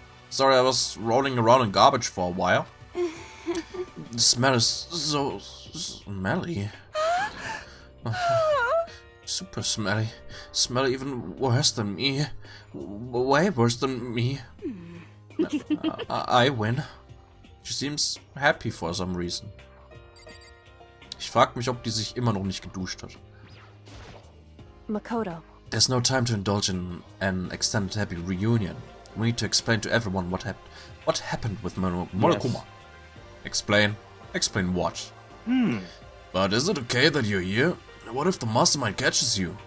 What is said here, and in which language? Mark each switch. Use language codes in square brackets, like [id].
[en] Sorry, I was rolling around in garbage for a while. The smell is so smelly. Super smelly. Smell even worse than me. Way worse than me. I win. She seems happy for some reason. [de] Ich frag mich, ob die sich immer noch nicht geduscht hat. [en] Makoto. There's no time to indulge in an extended happy reunion. We need to explain to everyone what happened with Monokuma. Yes. Explain? Explain what? But is it okay that you're here? What if the mastermind catches you?